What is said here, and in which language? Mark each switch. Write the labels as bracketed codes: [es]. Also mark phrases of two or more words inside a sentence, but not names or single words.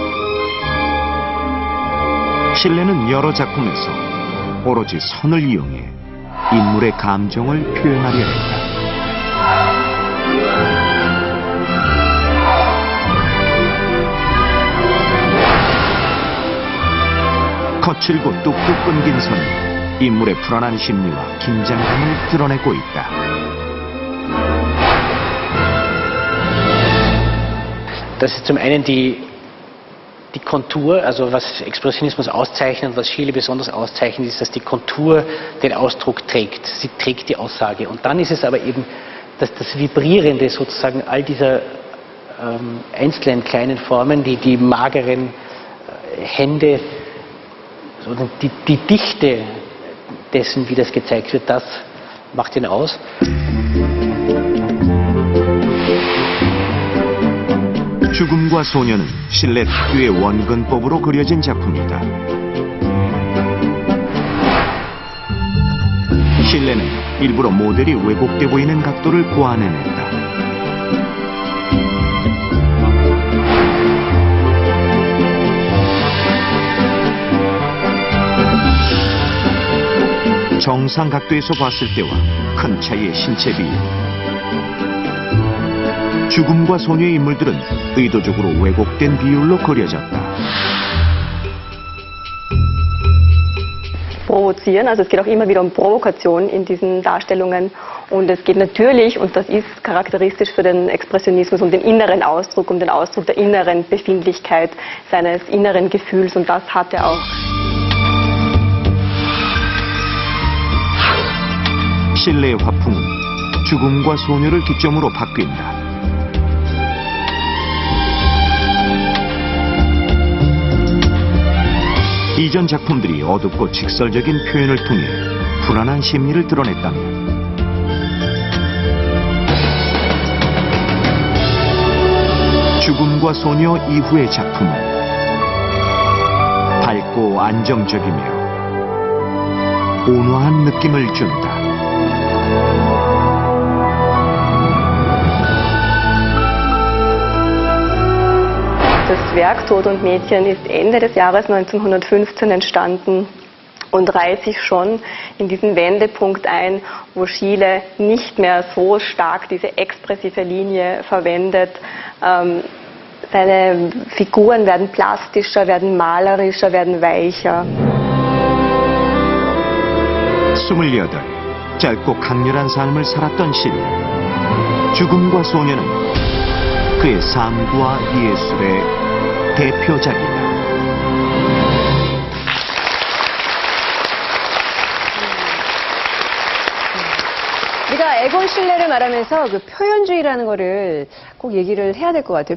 [ko] 실레는 여러 작품에서 오로지 선을 이용해 인물의 감정을 표현하려 했다. 거칠고 뚝뚝 끊긴 선이 인물의 불안한 심리와 긴장감을 드러내고 있다. [de] Das ist zum einen die Kontur, also was Expressionismus auszeichnet, was Schiele besonders auszeichnet, ist, dass die Kontur den Ausdruck trägt. Sie trägt die Aussage. Und dann ist es aber eben das Vibrierende sozusagen all dieser einzelnen kleinen Formen, die mageren Hände, die Dichte dessen, wie das gezeigt wird, das macht ihn aus. [ko] 죽음과 소녀는 실내 특유의 원근법으로 그려진 작품이다. 실내는 일부러 모델이 왜곡돼 보이는 각도를 고안해냈다. 정상 각도에서 봤을 때와 큰 차이의 신체 비율. 죽음과 소녀의 인물들은 의도적으로 왜곡된 비율로 그려졌다. [de] Provozieren, also es geht auch immer wieder um Provokation in diesen Darstellungen und es geht natürlich, und das ist charakteristisch für den Expressionismus, um den inneren Ausdruck, um den Ausdruck der inneren Befindlichkeit, seines inneren Gefühls, und das hat er auch. [ko] 실내의 화풍은 죽음과 소녀를 기점으로 바뀐다. 이전 작품들이 어둡고 직설적인 표현을 통해 불안한 심리를 드러냈다면 죽음과 소녀 이후의 작품은 밝고 안정적이며 온화한 느낌을 준다. [de] Das Werk Tod und Mädchen ist Ende des Jahres 1915 entstanden und reiht sich schon in diesen Wendepunkt ein, wo Schiele nicht mehr so stark diese expressive Linie verwendet. Seine Figuren werden plastischer, werden malerischer, werden weicher. 28. [ko] 짧고 강렬한 삶을 살았던 실내. 죽음과 소녀는 그의 삶과 예술의 대표작이다. 우리가 에곤 실레를 말하면서 그 표현주의라는 거를 꼭 얘기를 해야 될 것 같아요.